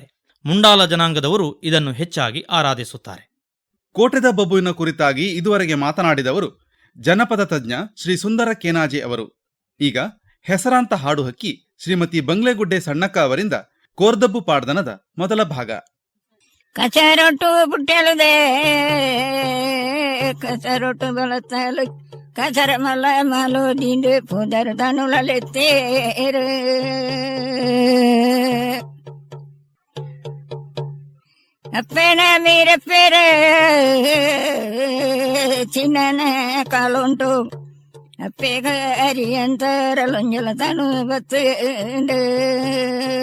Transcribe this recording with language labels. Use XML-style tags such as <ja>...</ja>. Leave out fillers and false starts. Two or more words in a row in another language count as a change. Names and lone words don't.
<kn>ಮುಂಡಾಲ ಜನಾಂಗದವರು ಇದನ್ನು ಹೆಚ್ಚಾಗಿ ಆರಾಧಿಸುತ್ತಾರೆ. ಕೋಟೆದ ಬಬ್ಬುವಿನ ಕುರಿತಾಗಿ ಇದುವರೆಗೆ ಮಾತನಾಡಿದವರು ಜನಪದ ತಜ್ಞ ಶ್ರೀ ಸುಂದರ ಕೇನಾಜೆ ಅವರು. ಈಗ ಹೆಸರಾಂತ ಹಾಡು ಹಕ್ಕಿ ಶ್ರೀಮತಿ ಬಂಗ್ಲೆಗುಡ್ಡೆ ಸಣ್ಣಕ್ಕ ಅವರಿಂದ ಕೋರ್ದಬ್ಬು ಪಾಡ್ದನದ ಮೊದಲ ಭಾಗ.</kn> <tcy>ಕಚರೊಟ್ಟು ಪುಟ್ಟೆಳುದೆ ಕಚರೊಟ್ಟು ಬೆಳತಲು ಕಚರ ಮಲ ಮಲು ದಿಂಡು ಪುದರ್ ತನುಳೆತ್ತೇರು ಅಪ್ಪೇನ ಮೀರಪ್ಪೇರೆ ಚಿನ್ನನ ಕಾಲುಂಟು ಅಪ್ಪೇಗ ಅರಿಯಂತರಲೊಂಜಲ ತನು ಬತ್ತು</tcy>